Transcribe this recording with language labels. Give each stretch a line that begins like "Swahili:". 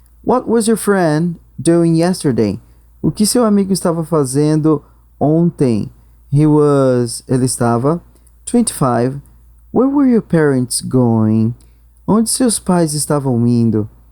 English: What was your friend doing yesterday?
Portuguese: O que seu amigo estava fazendo ontem? Ele estava... 25.
English: Where were your parents going?
Portuguese: Onde seus pais estavam indo?